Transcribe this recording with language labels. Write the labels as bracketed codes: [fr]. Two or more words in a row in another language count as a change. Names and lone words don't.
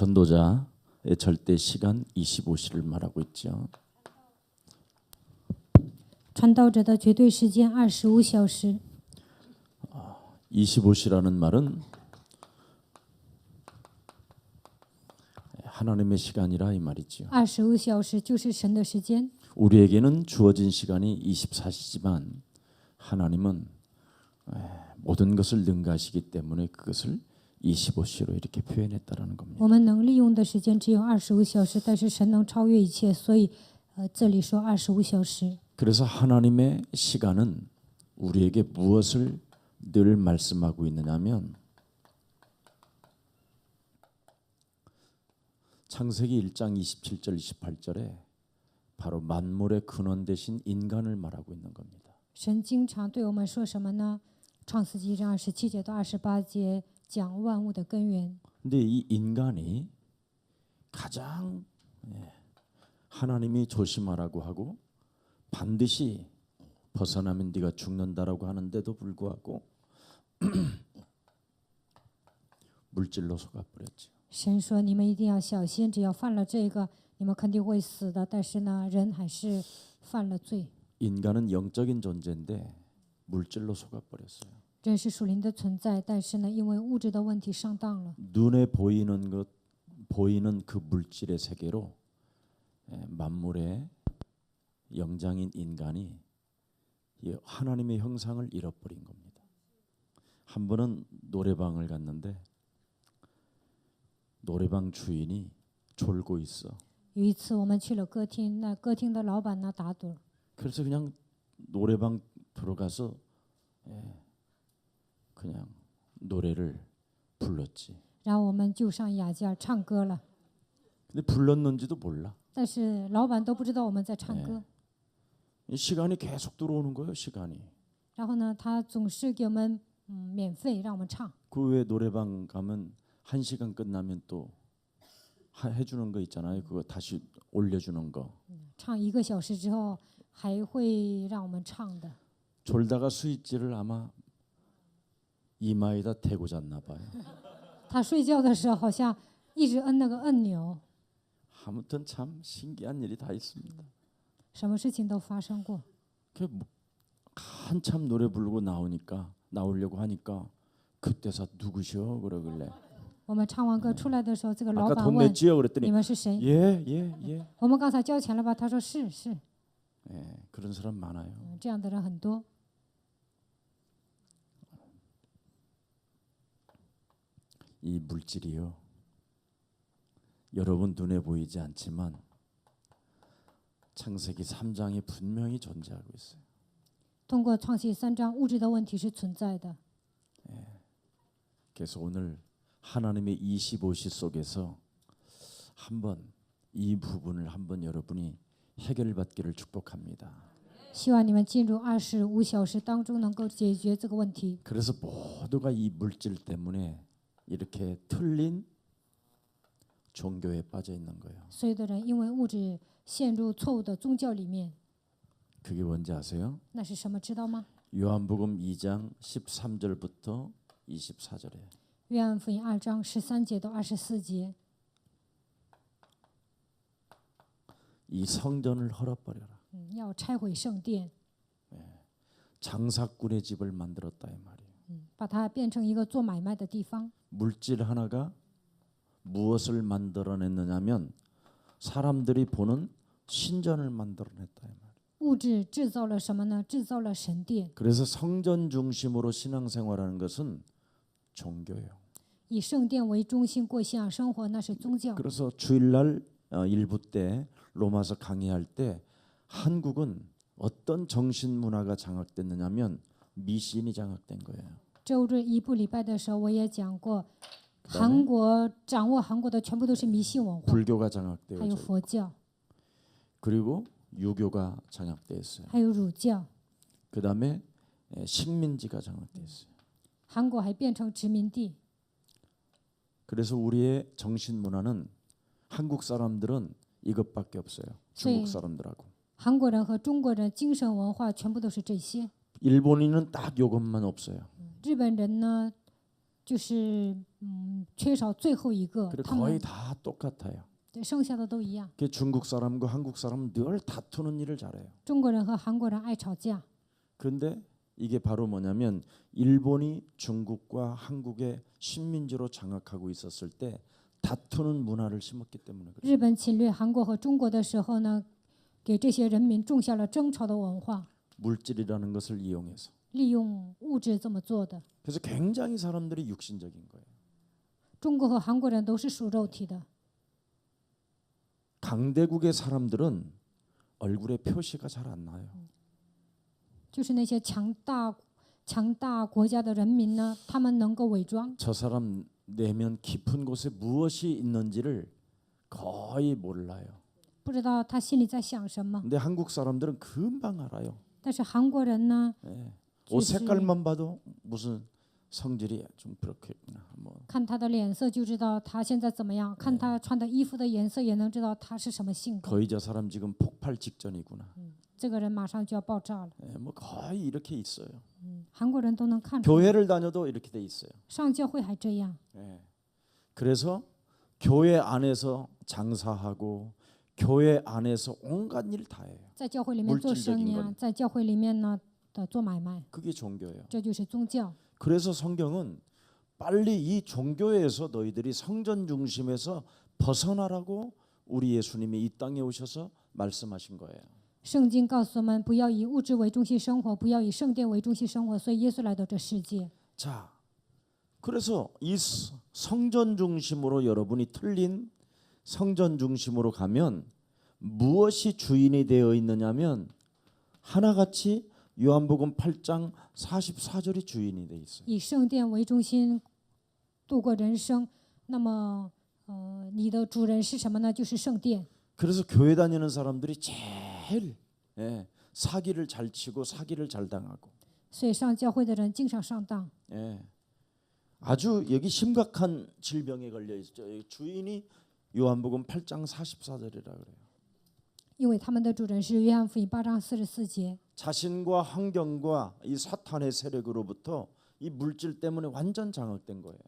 [ko] 传道자의 절대 시간 25시를 말하고 있죠. [zh] 传道者的绝对时间25小时。 [ko] 25시라는 말은 하나님의 시간이라 이 말이죠. [zh] 25 小时就是神的时间。 [ko] 우리에게는 주어진 시간이 24시지만 하나님은 모든 것을 능가하시기 때문에 그것을 25시로 이렇게 표현했다라는 겁니다. [zh] 我们能利用的时间只有25小时，但是神能超越一切，所以这里说25小时。 [ko] 그래서 하나님의 시간은 우리에게 무엇을 늘 말씀하고 있느냐면 창세기 1장 27절 28절에 바로 만물의 근원 되신 인간을 말하고 있는 겁니다. [zh] 神经常对我们说什么呢？创世纪章27节到28节讲万物的根源。 [ko] 근데 이 인간이 가장 하나님이 조심하라고 하고 반드시 벗어나면 네가 죽는다라고 하는데도 불구하고 물질로 속아버렸죠. [zh] 神说你们一定要小心，只要犯了这个，你们肯定会死的。但是呢，人还是犯了罪。 [ko] 인간은 영적인 존재인데 물질로 속아버렸어요. [zh] 人是属灵的存在，但是呢，因为物質的问题上当了。 [ko] 눈에 보이는 것, 보이는 그 물질의 세계로 만물의 영장인 인간이 하나님의 형상을 잃어버린 겁니다. 한 번은 노래방을 갔는데 노래방 주인이 졸고 있어. [zh] 有一次我们去了歌厅，那歌厅的老板呢打盹， [ko] 그래서 그냥 노래방 들어가서 그냥 노래를 불렀지. [zh] 然后我们就上雅间唱歌了。 [ko] 근데 불렀는지도 몰라. [zh] 但是老板都不知道我们在唱歌。 [ko] 시간이 계속 들어오는 거예요. 시간이. [zh] 然后呢，他总是给我们免费让我们唱。 [ko] 그 외에 노래방 가면 1시간 끝나면 또 해주는 거 있잖아요. 그거 다시 올려주는 거. [zh] 唱1个小时之后还会让我们唱的。 [ko] 졸다가 스위치를 아마 이마에다 대고 잤나 봐요. [zh] 他睡觉的时候好像一直摁那个按钮。 [ko] 아무튼 참 신기한 일이 다 있습니다. [zh] 什么事情都发生过。 [ko] 한참 노래 부르고 나오려고 하니까 그때서 누구셔 그러길래 [zh] 我们唱完歌出来的时候，这个老 [ko] 아까 [zh] 板 [ko] 돈 [zh] 问 [ko] 냈지요 그랬더니 [zh] 你们是谁？ [ko] 예. [zh] 我们刚才交钱了吧？他说是。 [ko] 그런 사람 많아요. [zh] 这样的人很多。 [ko] 이 물질이요. 여러분 눈에 보이지 않지만 창세기 3장에 분명히 존재하고 있어요. [zh] 通过创世3章，物质的问题是存在的。 [ko] 그래서 오늘 하나님의 25시 속에서 한번 이 부분을 한번 여러분이 해결받기를 축복합니다. [zh] 希望你们进入25小时当中能够解决这个问题。 [ko] 그래서 모두가 이 물질 때문에 이렇게 틀린 종교에 빠져 있는 거예요. [zh] 所有的人因为物质陷入错误的宗教里面， [ko] 그게 뭔지 아세요? [zh] 那是什么？知道吗？ [ko] 요한복음 2장 13절부터 24절에 [zh] 约翰福音2章13节到24节， [ko] 이 성전을 헐어버려라. [zh] 要拆毁圣殿， [ko] 장사꾼의 집을 만들었다 이 말이에요. [zh] 把它变成一个做买卖的地方。 [ko] 물질 하나가 무엇을 만들어냈느냐면 사람들이 보는 신전을 만들어냈다 이 말이에요. [zh] 物质制造了什么呢？制造了神殿。 [ko] 그래서 성전 중심으로 신앙생활하는 것은 종교예요. [zh] 以圣殿为中心过信仰生活，那是宗教。 [ko] 그래서 주일날 일부 때 로마서 강의할 때 한국은 어떤 정신 문화가 장악됐느냐면 미신이 장악된 거예요. [zh] 周日一部礼拜的时候，我也讲过，韩国掌握韩国的全部都是迷信文化， [ko] 불교가 [zh] 还有 [ko] 장악되어져 [zh] 佛教， [ko] 그리고 유교가 장악되어 있어요. [zh] 还有儒教。 [ko] 그다음에 식민지가 장악되어 있어요. [zh] 韩国还变成殖民地。 [ko] 그래서 우리의 정신 문화는 한국 사람들은 이것밖에 없어요. 중국 사람들하고. [zh] 韩国人和中国人精神文化全部都是这些。 [ko] 일본인은 딱 이것만 없어요. [zh] 日本人呢， 就是缺少最后一个， [ko] 그리고 [zh] 他 [ko] 거의 [zh] 们 [ko] 다 똑같아요. [zh] 对剩下的都一样。 [ko] 그 중국 사람과 한국 사람은 늘 다투는 일을 잘해요. [zh] 中国人和韩国人爱吵架， [ko] 그런데 이게 바로 뭐냐면 일본이 중국과 한국의 식민지로 장악하고 있었을 때 다투는 문화를 심었기 때문에 그래요. [zh] 日本侵略韩国和中国的时候呢，给这些人民种下了争吵的文化， [ko] 물질이라는 것을 이용해서. [zh] 利用物质这么做的。 [ko] 그래서 굉장히 사람들이 육신적인 거예요. [zh] 中国和韩国人都是属肉体的， [ko] 강대국의 사람들은 얼굴에 표시가 잘 안 나요. [zh] 就是那些强大国家的人民呢，他们能够伪装， [ko] 저 사람 내면 깊은 곳에 무엇이 있는지를 거의 몰라요. [zh] 不知道他心里在想什么。 [ko] 근데 한국 사람들은 금방 알아요. [zh] 但是韩国人呢， [ko] 예. [zh] 就 [ko] 옷 [zh] 是 [ko] 색깔만 봐도 무슨 성질이 좀 그렇겠구나. 뭐 [zh] 看他的脸色就知道他现在怎么样，看他穿的衣服的颜色也能知道他是什么性格。 [ko] 거의 저 사람 지금 폭발 직전이구나. [zh] 这个人马上就要爆炸了。 [ko] 예, 뭐 거의 이렇게 있어요. [zh] 韩国人都能看出来， [ko] 교회를 다녀도 이렇게 돼 있어요. [zh] 上教会还这样。 [ko] 예. 그래서 교회 안에서 장사하고 교회 안에서 온갖 일 다 해요. [zh] 在教会里面做生意 [ko] 물질적인 [zh] 啊 [ko] 건 ， [zh] 在教会里面呢的做买卖， [ko] 그게 종교예요. [zh] 这就是宗教。 [ko] 그래서 성경은 빨리 이 종교에서 너희들이 성전 중심에서 벗어나라고 우리 예수님이 이 땅에 오셔서 말씀하신 거예요. [zh] 圣经告诉我们，不要以物质为中心生活，不要以圣殿为中心生活。所以耶稣来到这世界。 [ko] 자, 그래서 이 성전 중심으로 여러분이 틀린 성전 중심으로 가면 무엇이 주인이 되어 있느냐면 하나같이 요한복음 8장 44절이 주인이 돼 있어요. [zh] 以圣殿为中心度过人生，那么你的主人是什么呢？就是圣殿。 [ko] 그래서 교회 다니는 사람들이 제일 사기를 잘 치고 사기를 잘 당하고 [zh] 所以上教会的人经常上当。 [ko] 아주 여기 심각한 질병에 걸려 있죠. 주인이 요한복음 8장 44절이라 그래요. [zh] 因为他们的主人是约翰福音8章44节， [ko] 자신과 환경과 이 사탄의 세력으로부터 이 물질 때문에 완전 장악된 거예요.